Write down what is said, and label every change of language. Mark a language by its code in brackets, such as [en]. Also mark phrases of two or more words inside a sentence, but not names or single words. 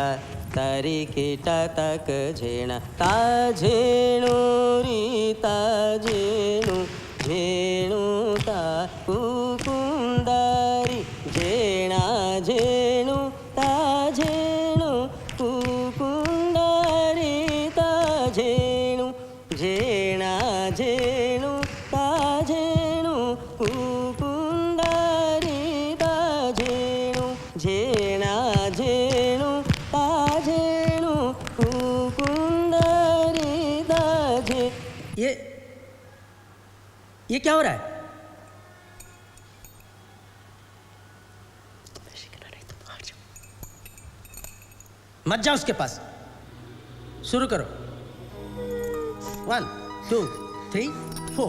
[hi] तरिकिटा तक झेण ताझेणु रीता झेणु झेणु ता कुकुंदरी झेणा झेणु ताझेणु कुकुंदरी ताझेणु झेणा झेणु ताझेणु कुकुंदरी ताझेणु झेणा झेणु ताझेणु कुकुंदरी ताझे। ये क्या हो रहा है? मत जाओ उसके पास। शुरू करो। 1 2 3 4।